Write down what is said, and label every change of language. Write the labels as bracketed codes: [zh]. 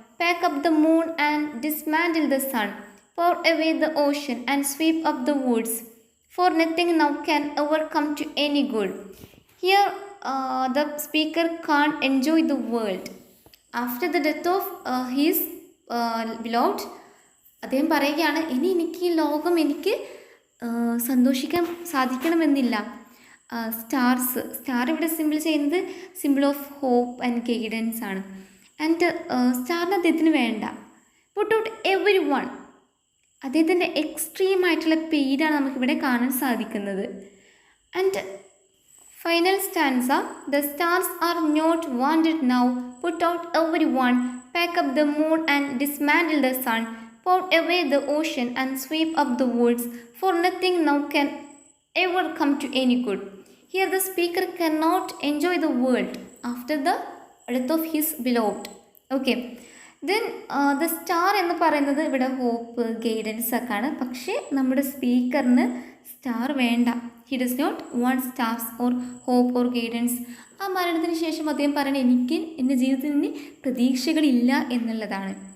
[en] Pack up the moon and dismantle the sun. Pour away the ocean and sweep up the woods. For nothing now can ever come to any good. Here the speaker can't enjoy the world. After the death of his beloved, [ml] അദ്ദേഹം പറയുകയാണ്, ഇനി എനിക്ക് ഈ ലോകം എനിക്ക് സന്തോഷിക്കാൻ സാധിക്കണമെന്നില്ല. Star ഇവിടെ simple ചെയ്യുന്നത് [en] symbol of hope and guidance [ml] ആണ്. ആൻഡ് സ്റ്റാറിന് അദ്ദേഹത്തിന് വേണ്ട. [en] Put out every one. [ml] അദ്ദേഹത്തിൻ്റെ എക്സ്ട്രീമായിട്ടുള്ള പെയിനാണ് നമുക്കിവിടെ കാണാൻ സാധിക്കുന്നത്. [en] And final stanza. The stars are not wanted now. Put out every one. Pack up the moon and dismantle the sun. pour away the ocean and sweep up the woods. For nothing now can ever come to any good. Here the speaker cannot enjoy the world after the death of his beloved. Okay. [ml] Then the star എന്ന് പറയുന്നത് ഇവിടെ hope, guidance ഒക്കെ ആണ്. പക്ഷേ നമ്മുടെ സ്പീക്കറിന് star വേണ്ട. [en] He does not want stars or hope or guidance. [ml] ആ മരണത്തിന് ശേഷം അദ്ദേഹം പറയുന്നത് എനിക്ക് എൻ്റെ ജീവിതത്തിൽ നിന്ന് പ്രതീക്ഷകളില്ല എന്നുള്ളതാണ്.